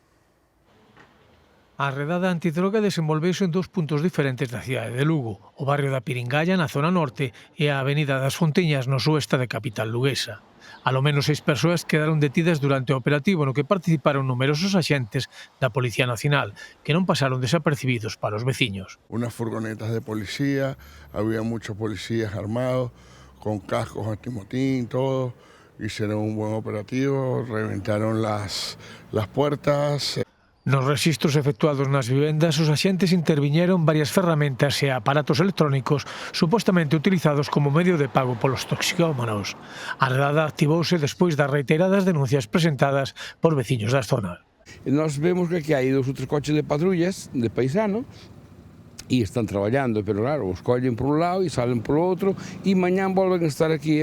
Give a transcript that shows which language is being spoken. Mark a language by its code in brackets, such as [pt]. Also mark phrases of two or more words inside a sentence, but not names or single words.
[gl] A redada antidroga desenvolveuse en 2 puntos diferentes da cidade de Lugo, o barrio da Piringalla na zona norte e a avenida das Fonteñas no sueste da capital luguesa. Alo menos 6 persoas quedaron detidas durante o operativo no que participaron numerosos axentes da Policía Nacional, que non pasaron desapercibidos para os veciños. [es] Unas furgonetas de policía, había muchos policías armados, con cascos antimotín, todo. Hicieron un buen operativo, reventaron las puertas. [gl] Nos registros efectuados nas vivendas, os axentes interviñeron varias ferramentas e aparatos electrónicos supostamente utilizados como medio de pago polos toxicómanos. A redada activouse despois das reiteradas denuncias presentadas por veciños da zona. Nós vemos que aquí hai 2 ou 3 coches de patrullas de paisano e están traballando, pero claro, os collen por un lado e salen por outro e mañán volven a estar aquí.